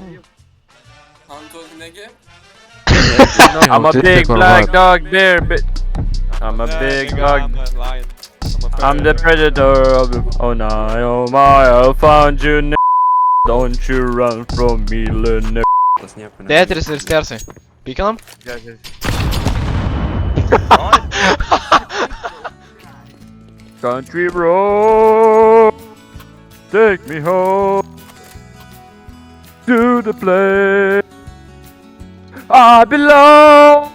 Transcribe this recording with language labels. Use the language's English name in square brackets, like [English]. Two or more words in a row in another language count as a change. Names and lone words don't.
[English] Antonege? I'm a big black dog bear, I'm a big dog. I'm the predator of the... Oh no, oh my, I found you, n***. Don't you run from me, little n***. [Lithuanian] Tas nieko ne. Tetris ir stersai. Pykinam? [English] Country road, take me home to the place I belong.